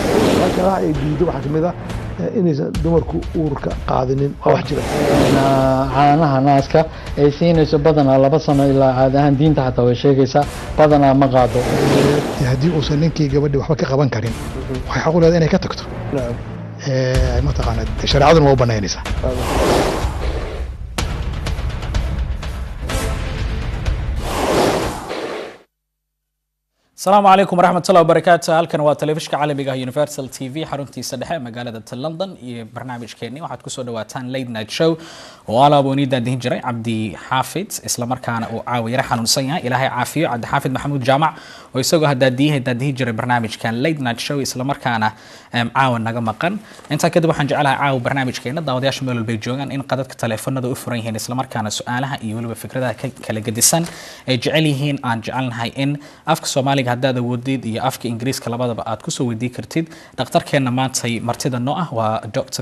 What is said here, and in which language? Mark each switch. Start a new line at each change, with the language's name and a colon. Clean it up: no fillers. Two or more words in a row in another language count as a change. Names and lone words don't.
Somali: halka ay diido waxa kamid ah inaysan dumarku uurka qaadinin wax jira caanaha naaska ay siinayso badanaa 2 sano ilaa caadi ahaan diinta xataa way sheegaysaa badanaa ma qaado haddii uusan ninkii gabadhii waxba ka qaban karin waxay xaq u leedahay inay ka tagto ma taqaanaa shariicaduna waa u banaynaysaa
Arabic: السلام عليكم ورحمة الله وبركاته.
Somali: هلكن waa telefishka caalamiga Universal TV xaruntiisa dhexe magaalada London iyo barnaamijkeeni waxaad ku soo dhawaataan
English: late night show
Somali: oo alaabonida dihin jiray Cabdi Xaafid isla markaana uu caawiyay xanuunsan yahay Ilaahay caafiyo Cabdi Xaafid Maxamuud Jaamac oo isagoo hadda dihin jiray barnaamijkan
English: late night show
Somali: isla markaana caawan naga maqan inta kadib waxaan jecelahay caaw barnaamijkeena daawadayaasha meel walba joogan in qadadka telefoonada u furan yihiin isla markaana su'aalaha iyo waliba fikradaha kala gedisan ay jecel yihiin aan jecelnahay in afka Soomaaliga haddaad awoodid iyo afka Ingiriiska labadaba aad ku soo weydii kartid dhakhtarkeena maantay martida noo ah waa Dr.